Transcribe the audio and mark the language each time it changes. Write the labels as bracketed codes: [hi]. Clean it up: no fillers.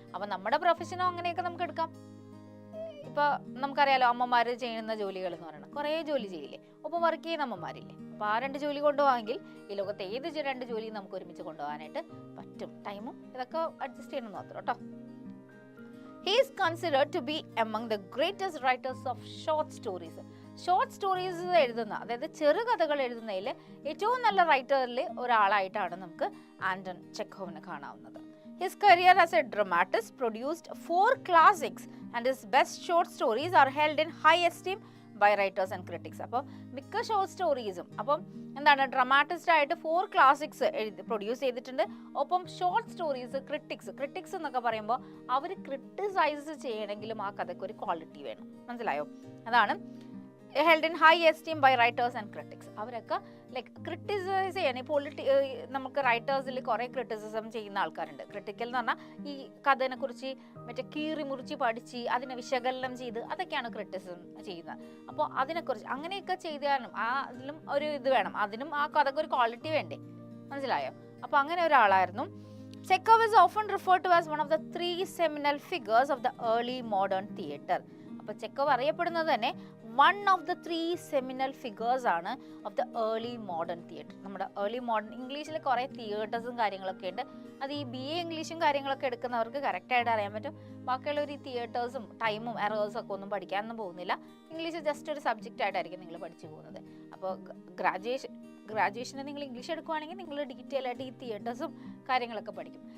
[ml] അപ്പം നമ്മുടെ പ്രൊഫഷനോ അങ്ങനെയൊക്കെ നമുക്ക് എടുക്കാം. ഇപ്പോൾ നമുക്കറിയാലോ, അമ്മമാർ ചെയ്യുന്ന ജോലികൾ എന്ന് പറയുന്നത് കുറേ ജോലി ചെയ്യില്ലേ? ഒപ്പം വർക്ക് ചെയ്യുന്ന അമ്മമാരില്ലേ? അപ്പോൾ ആ 2 ജോലി കൊണ്ടുപോകാമെങ്കിൽ ഈ ലോകത്തെ ഏത് 2 ജോലിയും നമുക്ക് ഒരുമിച്ച് കൊണ്ടുപോകാനായിട്ട് പറ്റും. ടൈമും ഇതൊക്കെ അഡ്ജസ്റ്റ് ചെയ്യണമെന്ന് മാത്രം കേട്ടോ. [en] He is considered to be among the greatest writers of short stories. [ml] Short stories എഴുതുന്ന, അതായത് ചെറുകഥകൾ എഴുതുന്നതിൽ ഏറ്റവും നല്ല റൈറ്ററിൽ ഒരാളായിട്ടാണ് നമുക്ക് Anton ചെക്കോവിനെ കാണാവുന്നത്. [en] His career as a dramatist produced 4 classics and his best short stories are held in high esteem by writers and critics. [ml] അപ്പോൾ മിക്ക short സ്റ്റോറീസും അപ്പം എന്താണ് ഡ്രമാറ്റിസ്റ്റ് ആയിട്ട് 4 ക്ലാസിക്സ് പ്രൊഡ്യൂസ് ചെയ്തിട്ടുണ്ട്. ഒപ്പം ഷോർട്ട് സ്റ്റോറീസ് ക്രിട്ടിക്സ് എന്നൊക്കെ പറയുമ്പോൾ അവർ ക്രിട്ടിസൈസ് ചെയ്യണമെങ്കിലും ആ കഥയ്ക്ക് ഒരു ക്വാളിറ്റി വേണം. മനസ്സിലായോ? അതാണ് [en] held in high esteem by writers and critics. [ml] അവരൊക്കെ ലൈക്ക് ക്രിട്ടിസൈസ് ചെയ്യണം. നമുക്ക് റൈറ്റേഴ്സിൽ കുറേ ക്രിറ്റിസിസം ചെയ്യുന്ന ആൾക്കാരുണ്ട്. ക്രിട്ടിക്കൽ എന്ന് പറഞ്ഞാൽ ഈ കഥനെ കുറിച്ച് മറ്റേ കീറി മുറിച്ച് പഠിച്ച് അതിനെ വിശകലനം ചെയ്ത് അതൊക്കെയാണ് ക്രിറ്റിസിസം ചെയ്യുന്നത്. അപ്പോൾ അതിനെക്കുറിച്ച് അങ്ങനെയൊക്കെ ചെയ്താലും അതിലും ഒരു ഇത് വേണം, അതിനും ആ കഥക്ക് ഒരു ക്വാളിറ്റി വേണ്ടേ? മനസ്സിലായോ? അപ്പോൾ അങ്ങനെ ഒരാളായിരുന്നു. [en] Chekhov is often referred to as one of the 3 seminal figures of the early modern theatre. [ml] അപ്പോൾ ചെക്കോവ് അറിയപ്പെടുന്നത് തന്നെ [en] one of the 3 seminal figures [ml] ആണ് [en] of the early modern theatre. [ml] നമ്മുടെ early modern ഇംഗ്ലീഷിൽ കുറേ തിയേറ്റേഴ്സും കാര്യങ്ങളൊക്കെ ഉണ്ട്. അത് ഈ BA ഇംഗ്ലീഷും കാര്യങ്ങളൊക്കെ എടുക്കുന്നവർക്ക് കറക്റ്റായിട്ട് അറിയാൻ പറ്റും. ബാക്കിയുള്ള ഒരു തിയേറ്റേഴ്സും ടൈമും എറേഴ്സും ഒക്കെ ഒന്നും പഠിക്കാനൊന്നും പോകുന്നില്ല. ഇംഗ്ലീഷ് ജസ്റ്റ് ഒരു സബ്ജക്റ്റ് ആയിട്ടായിരിക്കും നിങ്ങൾ പഠിച്ചു പോകുന്നത്. അപ്പോൾ ഗ്രാജുവേഷന് നിങ്ങൾ ഇംഗ്ലീഷ് എടുക്കുവാണെങ്കിൽ നിങ്ങൾ ഡീറ്റെയിൽ ആയിട്ട് ഈ തിയേറ്റേഴ്സും കാര്യങ്ങളൊക്കെ പഠിക്കും.